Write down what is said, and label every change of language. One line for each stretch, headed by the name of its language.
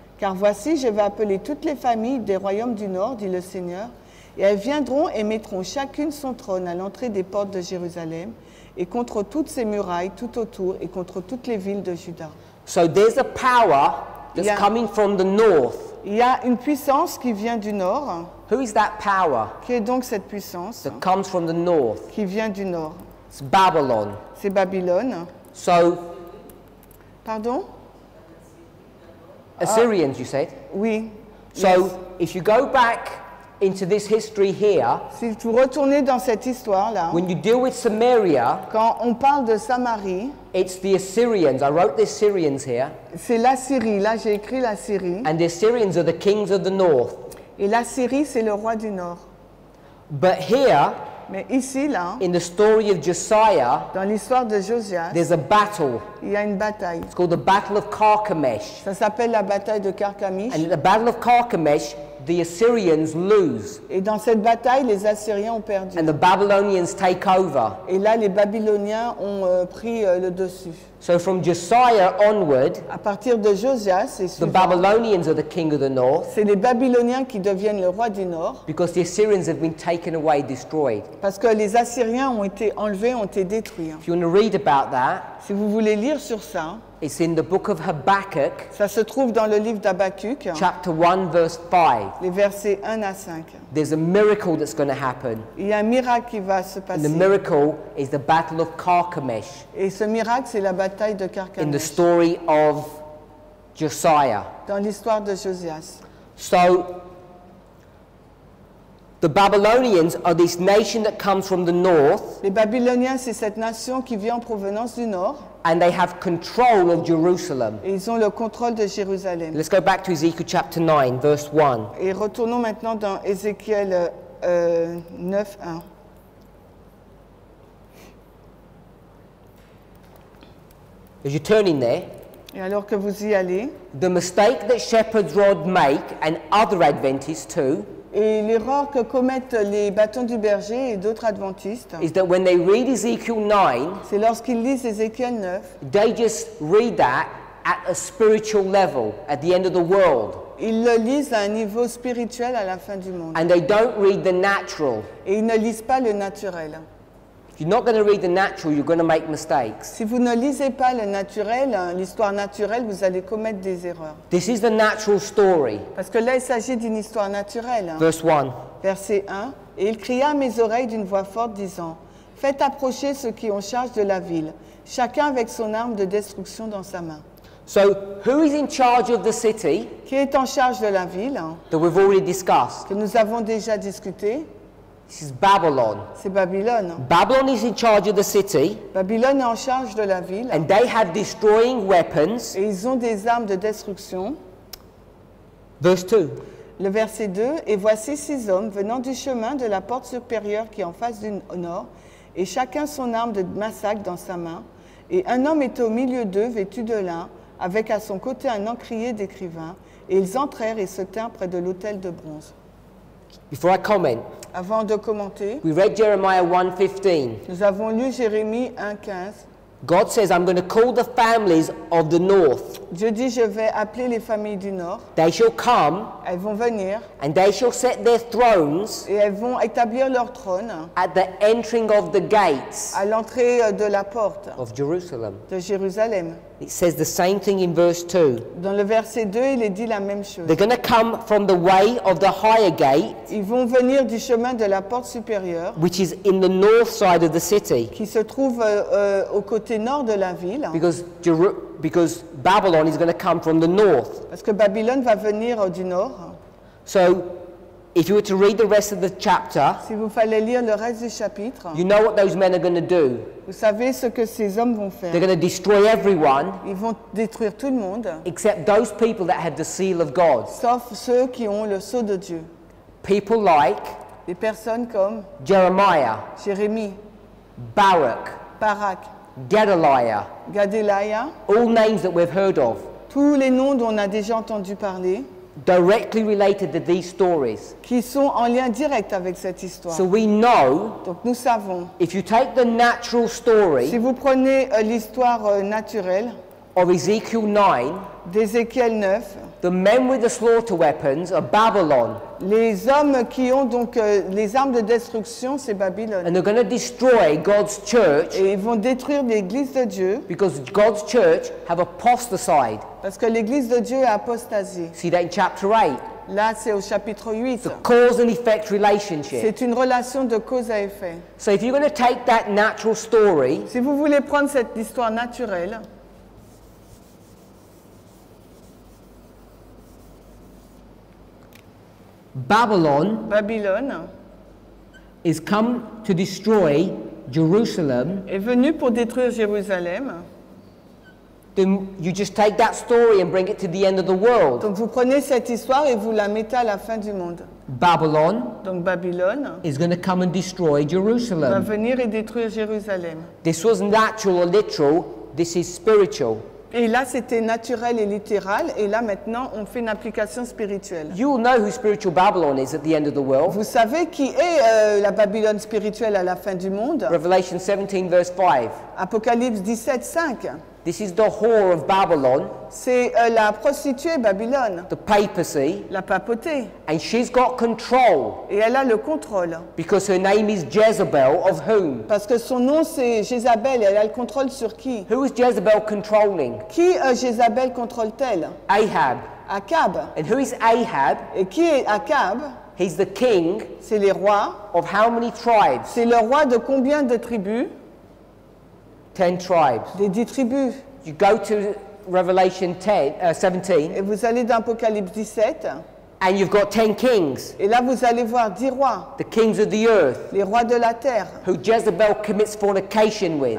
French: Car voici, je vais appeler toutes les familles des royaumes du nord, dit le Seigneur, et elles viendront et mettront chacune son trône à l'entrée des portes de Jérusalem, et contre toutes ses murailles tout autour, et contre toutes les villes de Juda.
English: So there's a power that's Yeah. coming from the north.
French: Il y a une puissance qui vient du nord.
English: Who is that power
French: Qui est donc cette puissance
English: that comes from the north?
French: qui vient du nord?
English: It's Babylon.
French: C'est Babylone.
English: So
French: Pardon?
English: Assyrians, you said?
French: Oui.
English: So Yes. if you go back into this history here,
French: Si vous retournez dans cette histoire-là,
English: when you deal with Samaria,
French: quand on parle de Samarie,
English: it's the Assyrians. I wrote the Assyrians here.
French: c'est l'Assyrie. Là, j'ai écrit l'Assyrie.
English: And the Assyrians are the kings of the north.
French: Et l'Assyrie, c'est le roi du Nord.
English: But here,
French: Mais ici, là,
English: in the story of Josiah,
French: dans l'histoire de Josias,
English: there's a battle.
French: il y a une bataille.
English: It's called the Battle of Carchemish.
French: Ça s'appelle la bataille de Carchemish.
English: And at the Battle of Carchemish, the Assyrians lose.
French: Et dans cette bataille, les Assyriens ont perdu.
English: And the Babylonians take over.
French: Et là, les Babyloniens ont pris le dessus.
English: So from Josiah onward,
French: À partir de Josias, et
English: the
French: suivant,
English: Babylonians are the king of the north
French: c'est les Babyloniens qui deviennent le roi du Nord,
English: because the Assyrians have been taken away, destroyed.
French: parce que les Assyriens ont été enlevés, ont été détruits.
English: If you want to read about that,
French: Si vous voulez lire sur ça,
English: it's in the book of Habakkuk,
French: ça se trouve dans le livre d'Habakkuk,
English: chapter 1, verse 5.
French: les versets 1 à 5.
English: There's a miracle that's going to happen.
French: Il y a un miracle qui va se
English: And the
French: passer.
English: miracle is the Battle of Carchemish
French: Et ce miracle, c'est la bataille de
English: in the
French: Carchemish,
English: story of Josiah.
French: dans l'histoire de Josias.
English: So, the Babylonians are this nation that comes from the north,
French: Les Babyloniens, c'est cette nation qui vient en provenance du Nord,
English: and they have control of Jerusalem.
French: et ils ont le contrôle de Jérusalem.
English: Let's go back to Ezekiel chapter 9, verse 1.
French: Et retournons maintenant dans Ézéchiel 9, 1.
English: As you're turning there,
French: Et alors que vous y allez,
English: the mistake that shepherds rod make, and other Adventists too,
French: et l'erreur que commettent les bâtons du berger et d'autres adventistes,
English: is that when they read Ezekiel 9,
French: c'est lorsqu'ils lisent Ézéchiel 9,
English: they just read that at a spiritual level, at the end of the world.
French: ils le lisent à un niveau spirituel à la fin du monde.
English: And they don't read the natural.
French: Et ils ne lisent pas le naturel.
English: If you're not going to read the natural, you're going to make mistakes.
French: Si vous ne lisez pas le naturel, l'histoire naturelle, vous allez commettre des erreurs.
English: This is the natural story.
French: Parce que là, il s'agit d'une histoire naturelle.
English: Verse 1.
French: Verset 1. Et il cria à mes oreilles d'une voix forte, disant, « Faites approcher ceux qui ont charge de la ville, chacun avec son arme de destruction dans sa main.
English: So, who is in charge of the city »
French: Qui est en charge de la ville,
English: that we've already discussed?
French: que nous avons déjà discuté?
English: This is Babylon.
French: C'est Babylone.
English: Babylon is in charge of the city,
French: Babylone est en charge de la ville.
English: and they have destroying weapons.
French: Et ils ont des armes de destruction.
English: Verse 2.
French: Le verset 2, « Et voici 6 hommes venant du chemin de la porte supérieure qui est en face du nord, et chacun son arme de massacre dans sa main. Et un homme était au milieu d'eux, vêtu de lin, avec à son côté un encrier d'écrivain. Et ils entrèrent et se tinrent près de l'autel de bronze. »
English: Before I comment,
French: Avant de commenter,
English: we read Jeremiah 1:15.
French: nous avons lu Jérémie 1,15.
English: God says, I'm going to call the families of the north.
French: Dieu dit, je vais appeler les familles du Nord.
English: They shall come,
French: Elles vont venir
English: and they shall set their thrones
French: et elles vont établir leur trône
English: at the entering of the gates
French: à l'entrée de la porte
English: of Jerusalem.
French: de Jérusalem.
English: It says the same thing in verse 2.
French: Dans le verset 2, il est dit la même chose.
English: They're going to come from the way of the higher gate,
French: Ils vont venir du chemin de la porte supérieure
English: which is in the north side of the city,
French: qui se trouve au côté nord de la ville,
English: because Babylon is going to come from the north.
French: parce que Babylone va venir du nord.
English: So, if you were to read the rest of the chapter,
French: Si vous fallait lire le reste du chapitre,
English: you know what those men are going to do.
French: vous savez ce que ces hommes vont faire.
English: They're going to destroy everyone
French: Ils vont détruire tout le monde,
English: except those people that have the seal of God.
French: sauf ceux qui ont le sceau de Dieu.
English: People like
French: Des personnes comme
English: Jeremiah,
French: Jérémie,
English: Barak,
French: Barak,
English: Gedaliah,
French: Gadélaïa,
English: all names that we've heard of,
French: tous les noms dont on a déjà entendu parler,
English: directly related to these stories.
French: qui sont en lien direct avec cette histoire.
English: So we know
French: Donc nous savons,
English: if you take the natural
French: si
English: story
French: vous prenez l'histoire naturelle
English: of Ezekiel 9,
French: d'Ézéchiel 9,
English: the men with the slaughter weapons are Babylon,
French: les hommes qui ont donc les armes de destruction, c'est Babylone.
English: and they're going to destroy God's church
French: Et ils vont détruire l'église de Dieu,
English: because God's church have apostatized.
French: parce que l'église de Dieu a apostasé.
English: See that in chapter 8.
French: Là, c'est au chapitre 8.
English: The cause and effect relationship.
French: C'est une relation de cause à effet.
English: So if you're going to take that natural story
French: Si vous voulez prendre cette histoire naturelle, Babylone
English: is come to destroy Jerusalem,
French: est venu pour détruire Jérusalem.
English: then you just take that story and bring it to the end of the world.
French: Donc vous prenez cette histoire et vous la mettez à la fin du monde.
English: Babylon
French: Donc Babylone
English: is going to come and destroy
French: va
English: Jerusalem.
French: venir et détruire Jérusalem.
English: This wasn't natural or literal, this is spiritual.
French: Et là, c'était naturel et littéral. Et là, maintenant, on fait une application spirituelle.
English: You will know who spiritual Babylon is at the end of the world.
French: Vous savez qui est la Babylone spirituelle à la fin du monde?
English: Revelation 17 verse 5.
French: Apocalypse 17, 5.
English: This is the whore of Babylon,
French: C'est la prostituée Babylone,
English: the papacy,
French: la papauté.
English: and she's got control
French: Et elle a le contrôle.
English: because her name is Jezebel, of whom?
French: Parce que son nom, c'est Jézabel. Et elle a le contrôle sur qui?
English: Who is Jezebel controlling?
French: Qui Jézabel contrôle-t-elle?
English: Ahab.
French: Akab.
English: And who is Ahab?
French: Et qui est Akab?
English: He's the king
French: C'est les rois.
English: of how many tribes?
French: C'est le roi de combien de tribus?
English: 10 tribes.
French: Des 10 tribus.
English: You go to Revelation 17,
French: Et vous allez dans Apocalypse 17.
English: and you've got 10 kings,
French: Et là, vous allez voir 10 rois,
English: the kings of the earth,
French: les rois de la terre,
English: who Jezebel commits fornication with.